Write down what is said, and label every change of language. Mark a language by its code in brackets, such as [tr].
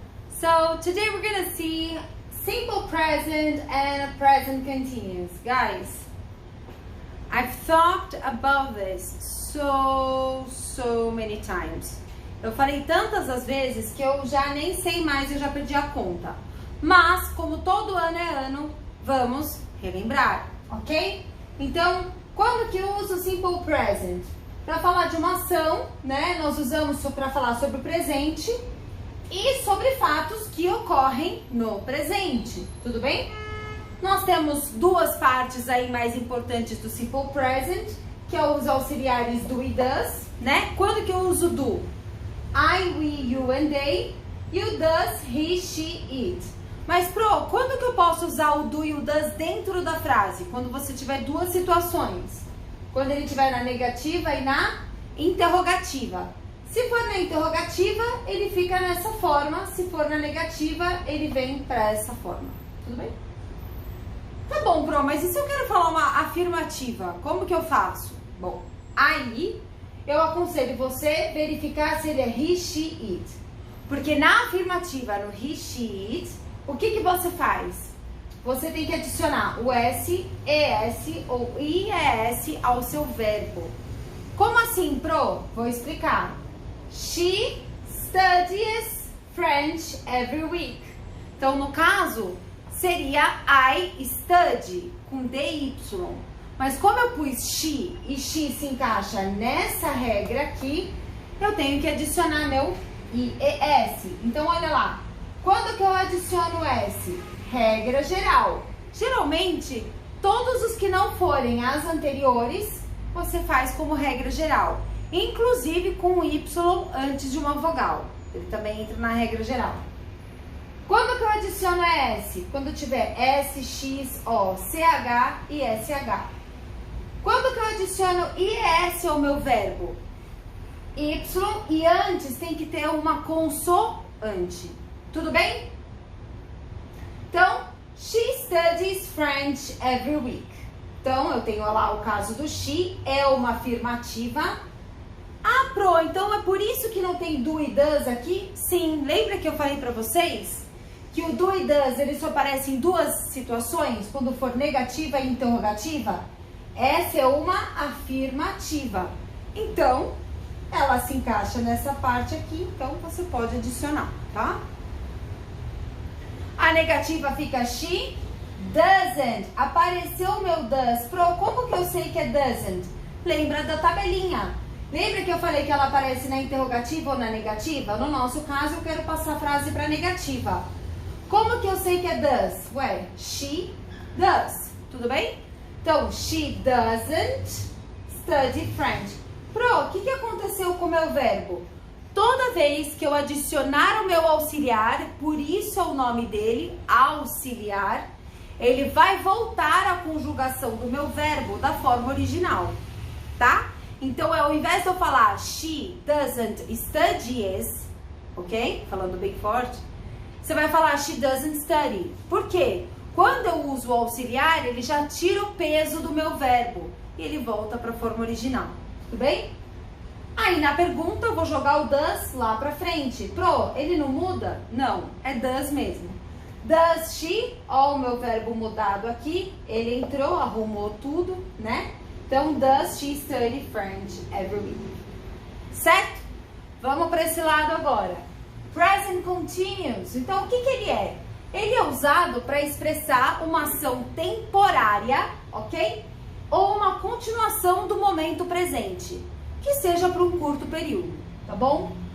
[en] So today we're gonna see simple present and present continuous. Guys, I've thought about this so many times. [pt] Eu falei tantas as vezes que eu já nem sei mais, eu já perdi a conta. Mas, como todo ano é ano, vamos relembrar, ok? Então, quando que eu uso simple present? Para falar de uma ação, né? Nós usamos para falar sobre o presente e sobre fatos que ocorrem no presente, tudo bem? Nós temos duas partes aí mais importantes do simple present, que é os auxiliares do e does, né? Quando que eu uso do? [en] I, we, you and they, [pt] e o does, he, she, it. Mas, quando que eu posso usar o do e o does dentro da frase? Quando você tiver duas situações. Quando ele estiver na negativa e na interrogativa. Se for na interrogativa, ele fica nessa forma. Se for na negativa, ele vem para essa forma. Tudo bem? Tá bom, mas e se eu quero falar uma afirmativa? Como que eu faço? Bom, aí eu aconselho você verificar se ele é he, she, it. Porque na afirmativa, no he, she, it, o que você faz? Você tem que adicionar o S, ES ou IES ao seu verbo. Como assim, Vou explicar. [en] She studies French every week. [pt] Então, no caso, seria I study, com DY. Mas como eu pus she e she se encaixa nessa regra aqui, eu tenho que adicionar meu IES. Então, olha lá. Quando que eu adiciono o S? Regra geral. Geralmente, todos os que não forem as anteriores, você faz como regra geral. Inclusive com o Y antes de uma vogal. Ele também entra na regra geral. Quando que eu adiciono S? Quando tiver S, X, O, CH e SH. Quando que eu adiciono IS ao meu verbo? Y e antes tem que ter uma consoante. Tudo bem? [en] Então, she studies French every week. [pt] Então, eu tenho lá o caso do she, é uma afirmativa. Ah, então é por isso que não tem do e does aqui? Sim, lembra que eu falei pra vocês que o do e does, ele só aparece em duas situações, quando for negativa e interrogativa? Essa é uma afirmativa. Então, ela se encaixa nessa parte aqui, então você pode adicionar, tá? A negativa fica [en] she doesn't. [pt] Apareceu o meu does. Como que eu sei que é doesn't? Lembra da tabelinha. Lembra que eu falei que ela aparece na interrogativa ou na negativa? No nosso caso, eu quero passar a frase para negativa. Como que eu sei que é does? Ué, [en] she does. [pt] Tudo bem? [en] Então, she doesn't study French. [pt] O que aconteceu com o meu verbo? Toda vez que eu adicionar o meu auxiliar, por isso é o nome dele, auxiliar, ele vai voltar à conjugação do meu verbo da forma original, tá? Então, ao invés de eu falar [en] she doesn't studies, [pt] ok? Falando bem forte, você vai falar [en] she doesn't study. [pt] Por quê? Quando eu uso o auxiliar, ele já tira o peso do meu verbo e ele volta para a forma original, tudo bem? Aí, na pergunta, eu vou jogar o does lá pra frente. Ele não muda? Não, é does mesmo. [en] Does she, [pt] ó o meu verbo mudado aqui, ele entrou, arrumou tudo, né? [en] Então, does she study French every week? [pt] Certo? Vamos para esse lado agora. Present continuous. Então, o que ele é? Ele é usado para expressar uma ação temporária, ok? Ou uma continuação do momento presente. Que seja por um curto período, tá bom?